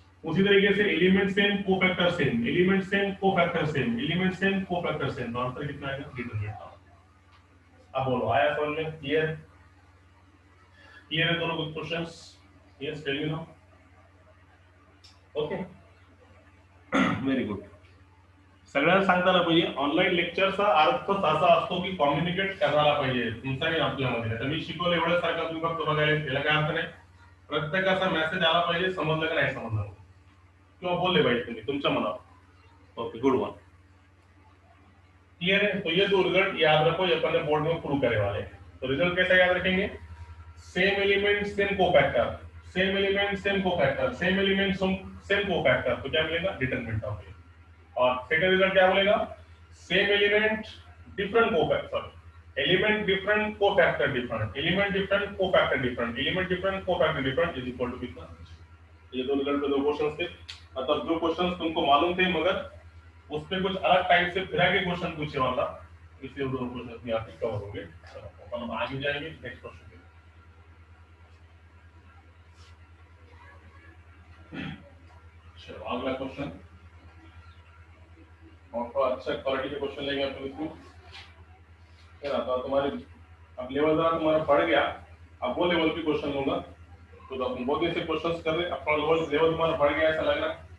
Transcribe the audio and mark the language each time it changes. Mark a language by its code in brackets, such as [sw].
[hi] उसी तरीके से element same cofactor same, element same cofactor same, element same cofactor same, तो आंसर कितना आएगा डिटरमिनेंट ऑफ। अब बोलो आया समझ में, क्लियर, क्लियर है दोनों कुछ questions, [en] Yes tell me now, okay very good. [mr] सगळ्यांना सांगताना पाहिजे ऑनलाईन लेक्चरचा अर्थ असा असतो की कम्युनिकेट करायला पाहिजे तुमचा आणि आपल्यामध्ये, तर मी शिकवलं एवढं सारखं तुम्ही फक्त बघायला, याला काय अर्थ नाही, प्रत्येकाचा मेसेज आला पाहिजे, समजलं का नाही समजलं किंवा बोलले पाहिजे तुम्ही तुमच्या मनावर, [en] okay good one, [mr] क्लियर है। [hi] तो ये दो रिजल्ट याद रखो, ये अपने बोर्ड में प्रूव करने वाले हैं। तो रिजल्ट कैसा याद रखेंगे, same element same cofactor, same element same cofactor, same element same cofactor, तो क्या मिलेगा डिटरमिनेंट ऑफ। और सेकंड रिजल्ट क्या बोलेगा, same element different cofactor, element different cofactor different, element different cofactor different, element different cofactor different is equal to कितना। ये दो result पे दो क्वेश्चंस थे, मतलब जो क्वेश्चंस तुमको मालूम थे मगर उस पे कुछ अलग टाइप से फिर के क्वेश्चन पूछे वाला, इसलिए वो दोनों क्वेश्चन यहाँ पे कवर होंगे। चलो हम आगे जाएंगे नेक्स्ट क्वेश्चन पे। चलो अगला क्वेश्चन, और थोड़ा अच्छा क्वालिटी के क्वेश्चन लेंगे अपन इसमें, क्या आता है तुम्हारे, अब लेवल जरा तुम्हारा बढ़ गया, अब वो लेवल पे क्वेश्चन लूंगा, तो अपन बहुत दिन से क्वेश्चंस कर रहे हैं, अपना लेवल तुम्हारा बढ़ गया ऐसा लग रहा है,